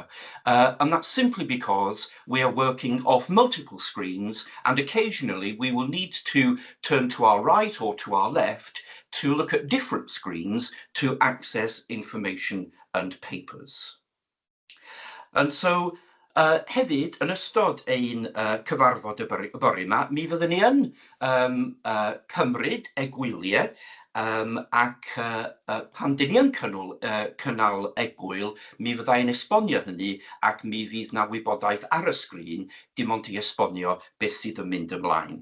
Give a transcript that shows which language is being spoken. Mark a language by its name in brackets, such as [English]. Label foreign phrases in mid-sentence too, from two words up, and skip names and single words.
[English] And that's simply because we are working off multiple screens, and occasionally we will need to turn to our right or to our left to look at different screens to access information and papers. And so [Welsh] Hefyd, yn ystod ein cyfarfod y bore yma, mi fyddwn ni yn cymryd egwyliau ac pan dyn ni yn cynnal egwyl, mi fyddai'n esbonio hynny ac mi fydd na wybodaeth ar y sgrin dim ond i esbonio beth sydd yn mynd ymlaen.